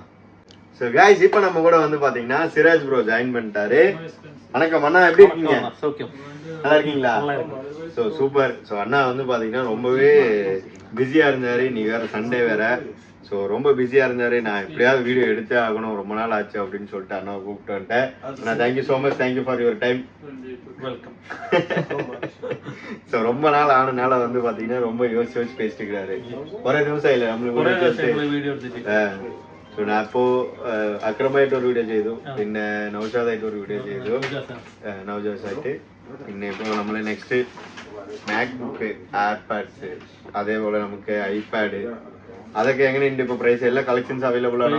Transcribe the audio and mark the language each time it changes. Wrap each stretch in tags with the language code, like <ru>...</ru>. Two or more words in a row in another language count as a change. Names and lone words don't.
<en>so guys,</en> <ta>இப்போ நம்ம கூட வந்து பாத்தீங்கன்னா சிராஜ் ப்ரோ ஜாயின் பண்ணிட்டாரு. வணக்கம் அண்ணா, எப்படி இருக்கீங்க? நல்லா இருக்கீங்களா? ஸோ சூப்பர். ஸோ அண்ணா வந்து பாத்தீங்கன்னா ரொம்பவே பிஸியா இருந்தாரு. நீ வேற சண்டே வேற. ஸோ ரொம்ப பிஸியா இருந்தாரு. நான் எப்படியாவது வீடியோ எடுத்தே ஆகணும், ரொம்ப நாள் ஆச்சு அப்படின்னு சொல்லிட்டு அண்ணா கூப்பிட்டு வந்துட்டேன். அண்ணா</ta> <en>thank you so much, thank you for your time.</en> <ta>வெல்கம். ஸோ ரொம்ப நாள் ஆனனால வந்து பாத்தீங்கன்னா ரொம்ப யோசிச்சு பேசிட்டு இருக்காரு. ஒரே நிமிஷம் இல்ல நம்மளுக்கு.</ta> <ml>സോ ഞാൻ ഇപ്പോ അക്രമായിട്ട് ഒരു വീഡിയോ ചെയ്തു, പിന്നെ നൗഷാദായിട്ട് ഒരു വീഡിയോ ചെയ്തു, നവജോസായിട്ട്. പിന്നെ ഇപ്പോൾ നമ്മൾ നെക്സ്റ്റ് മാക്ബുക്ക്, ആപ്പാഡ്സ്, അതേപോലെ നമുക്ക് ഐപാഡ്, അതൊക്കെ എങ്ങനെയുണ്ട് ഇപ്പൊ പ്രൈസ്? എല്ലാ കളക്ഷൻസ് അവൈലബിൾ ആണ്?</ml>